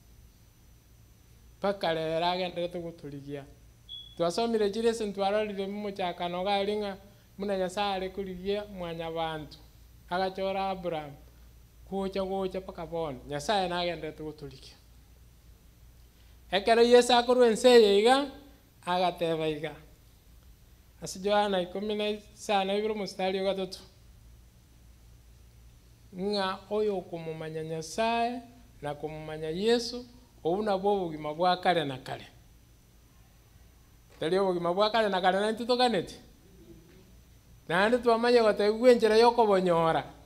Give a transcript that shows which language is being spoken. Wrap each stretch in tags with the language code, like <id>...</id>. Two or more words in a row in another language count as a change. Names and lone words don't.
<guz>paka rero agenderete goturigia twasomire chirese ntwarorire mumochakano garinga muna Nyasaye are kurigia mwanya bantu agachora Abraham gocha paka bono Nyasaye nagenderete goturigia ekero Yesu akorwa ense iga agateba iga ase Johana 15</guz> <sw>mstari wa 3</sw> <guz>ng'a oyo okomomanya Nyasaye na komomanya Yesu obuna bwo obogima bwa kare na kare tari obogima bwa kare na kare nanti toganeti nandi twamanya gotegwa enchera yokobonyora</guz>